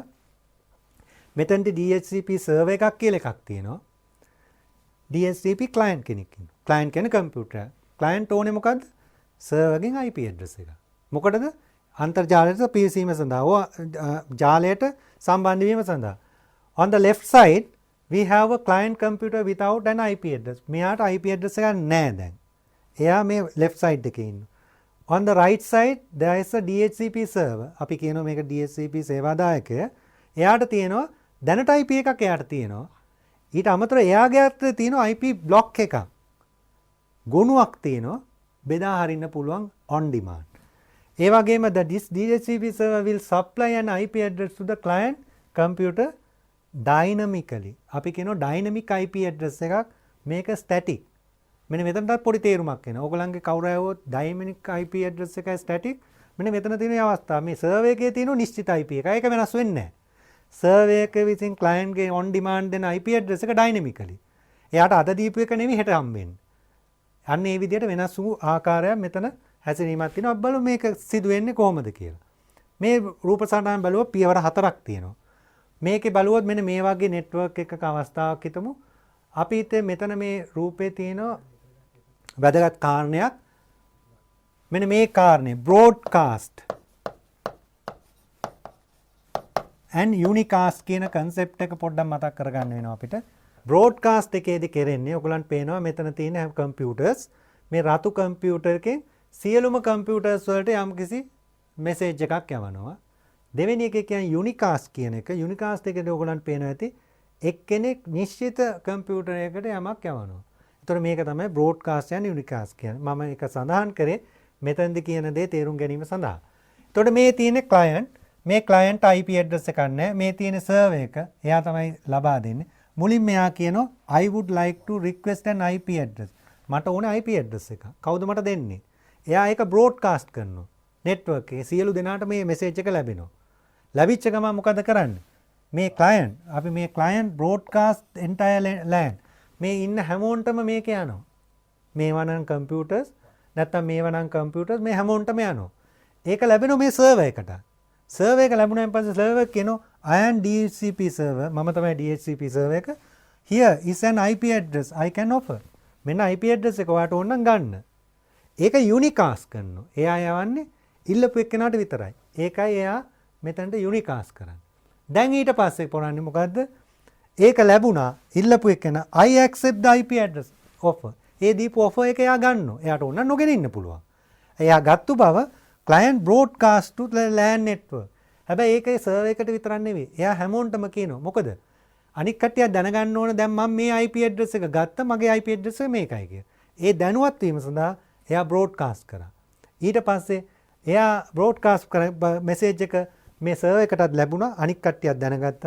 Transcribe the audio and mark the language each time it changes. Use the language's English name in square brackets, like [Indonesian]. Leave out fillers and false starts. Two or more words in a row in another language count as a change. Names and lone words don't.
[Sinhala] මෙතනදී [English] DHCP server [Sinhala] එකක් කියලා එකක් තියෙනවා. [English] DHCP client [Sinhala] කෙනෙක් ඉන්නවා. client කියන්නේ කම්පියුටර්. client ඕනේ මොකද්ද? server ගෙන් [English] IP address [Sinhala] එක. මොකටද? අන්තර්ජාලයට PCම සඳහා ජාලයට සම්බන්ධ වීම සඳහා. [English] On the left side we have a client computer without an IP address. [Sinhala] මෙයාට [English] IP address [Sinhala] එකක් නැහැ දැන්. එයා මේ [English] left side [Sinhala] එකේ ඉන්නවා. [English] On the right side there is a DHCP server. [Sinhala] අපි කියනවා මේක DHCP සේවාදායකය. එයාට තියෙනවා දැනට IP එකක් එයාට තියෙනවා. ඊට අමතරව එයාගේ අතේ තියෙනවා [English] IP block [Sinhala] එකක්. ගොනුවක් තියෙනවා බෙදා හරින්න පුළුවන් [English] on demand. [Sinhala] ඒ වගේම [English] this DHCP server will supply an IP address to the client computer dynamically. [Sinhala] අපි කියනවා [English] dynamic IP address [Sinhala] එකක් මේක static. මෙන්න මෙතනටත් පොඩි තේරුමක් එනවා. ඕගලන්ගේ කවුරු ආවොත් [English] dynamic IP address [Sinhala] එකයි static. මෙන්න මෙතන තියෙන අවස්ථාව. මේ server එකේ තියෙන නිශ්චිත IP එක. ඒක වෙනස් වෙන්නේ නැහැ. server එක විසින් client ගේ [English] on demand [Sinhala] දෙන [English] IP address [Sinhala] එක dynamically. එයාට අද දීපු එක නෙවෙයි හෙට හම්බෙන්නේ. අන්න ඒ විදිහට වෙනස් වූ ආකාරයක් මෙතන හැසිරීමක් තියෙනවා. අපි බලමු මේක සිදු වෙන්නේ කොහොමද කියලා. මේ රූප සටහන බලුවොත් පියවර 4ක් තියෙනවා. මේකේ බලුවොත් මෙන්න මේ වගේ network එකක අවස්ථාවක් හිතමු. අපි හිතේ මෙතන මේ රූපේ තියෙන වැදගත් කාරණයක්. මෙන්න මේ කාරණේ [English] broadcast and unicast [Sinhala] කියන concept එක පොඩ්ඩක් මතක් කරගන්න වෙනවා අපිට. broadcast එකේදී කරන්නේ ඔයගලන්ට පේනවා මෙතන තියෙන computers මේ රතු computer එකෙන් සියලුම computers වලට යම්කිසි message එකක් යවනවා. දෙවෙනි එක කියන්නේ unicast කියන එක. unicast එකේදී ඔයගලන්ට පේනවා ඇති එක්කෙනෙක් නිශ්චිත computer එකකට යමක් යවනවා. ඒතර මේක තමයි [English] broadcast and unicast [Sinhala] කියන්නේ. මම ඒක සඳහන් කරේ මෙතනදී කියන දේ තේරුම් ගැනීම සඳහා. එතකොට මේ තියෙන client මේ client [English] IP address [Sinhala] එකක් නැහැ. මේ තියෙන server එක එයා තමයි ලබා දෙන්නේ. මුලින් මෙයා කියනවා [English] I would like to request an IP address. [Sinhala] මට ඕනේ [English] IP address [Sinhala] එක. කවුද මට දෙන්නේ? එයා ඒක broadcast කරනවා. network එකේ සියලු දෙනාට මේ message එක ලැබෙනවා. ලැබිච්ච ගමන් මොකද කරන්නේ? මේ client අපි මේ [English] client broadcast entire LAN [Sinhala] මේ ඉන්න හැමෝන්ටම මේක යනවා. මේවා නම් computers නැත්නම් මේවා නම් computers මේ හැමෝන්ටම යනවා. ඒක ලැබෙනවා මේ server එකට. server එක ලැබුණාන් පස්සේ server කියනවා [English] I am DHCP server [Sinhala] මම තමයි [English] DHCP server [Sinhala] එක. [English] Here is an IP address I can offer. [Sinhala] මෙන්න IP address එක ඔයාට ඕන නම් ගන්න. ඒක unicast කරනවා. එයා යවන්නේ ඉල්ලපු එක්කෙනාට විතරයි. ඒකයි එයා මෙතනට unicast කරන්නේ. දැන් ඊට පස්සේ කරන්නේ මොකද්ද? ඒක ලැබුණා ඉල්ලපු එකන [English] I accept the IP address offer. [Sinhala] ඒ දීපු offer එක එයා ගන්නවා. එයාට ඕන නොගෙන ඉන්න පුළුවන්. එයා ගත්තු බව [English] client broadcast to the LAN network. [Sinhala] හැබැයි ඒකේ සර්වර් එකට විතරක් නෙවෙයි. එයා හැමෝටම කියනවා. මොකද අනික් කට්ටිය දැනගන්න ඕන දැන් මම මේ [English] IP address [Sinhala] එක ගත්තා මගේ [English] IP address [Sinhala] එක මේකයි කියලා. ඒ දැනුවත් වීම සඳහා එයා broadcast කරා. ඊට පස්සේ එයා broadcast කර message එක මේ සර්වර් එකටත් ලැබුණා අනික් කට්ටියක් දැනගත්තා.